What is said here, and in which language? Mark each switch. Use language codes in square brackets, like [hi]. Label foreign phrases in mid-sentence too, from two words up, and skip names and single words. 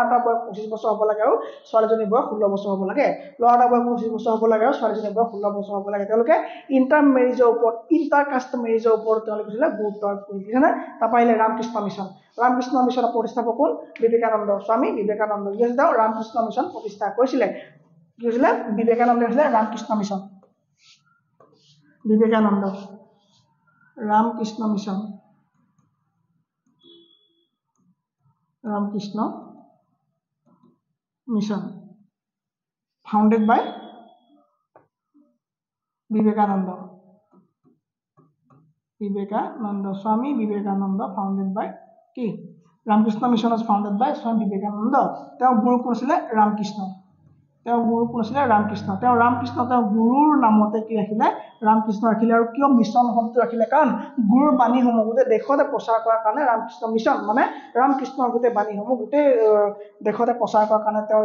[as] এটা বয়স 25 বছৰ হ'ব লাগে আৰু ছোৱালীজনীৰ বয়স 16 বছৰ হ'ব লাগে ল'ৰা এটা বয়স 25 বছৰ হ'ব লাগে আৰু ছোৱালীজনীৰ বয়স 16 বছৰ হ'ব লাগে তেওঁলোকে [en] inter caste marriageৰ [as] ওপৰত তেওঁলোকে কৈছিলে গুৰুত্ব আৰোপ কৰিছে নে তাৰপৰা আহিলে ৰামকৃষ্ণ মিছনৰ প্ৰতিষ্ঠাপক কোন বিবেকানন্দ স্বামী বিবেকানন্দ তেওঁ ৰামকৃষ্ণ মিছন প্ৰতিষ্ঠা কৰিছিলে কি হৈছিলে বিবেকানন্দ হৈছিলে ৰামকৃষ্ণ মিছন ৰামকৃষ্ণ মিছন [en] founded by [as] বিবেকানন্দ স্বামী বিবেকানন্দ [en] founded by [as] কি ৰামকৃষ্ণ মিছন [en] was founded by [as] স্বামী বিবেকানন্দ তেওঁ গুৰু কোন আছিলে ৰামকৃষ্ণ তেওঁ গুৰুৰ নামতে কি ৰাখিলে ৰামকৃষ্ণ ৰাখিলে আৰু কিয় মিছন শব্দ ৰাখিলে কাৰণ গুৰুৰ বাণীসমূহ গোটেই দেশতে প্ৰচাৰ কৰাৰ কাৰণে ৰামকৃষ্ণ মিছন মানে ৰামকৃষ্ণৰ গোটেই বাণীসমূহ গোটেই দেশতে প্ৰচাৰ কৰাৰ কাৰণে তেওঁ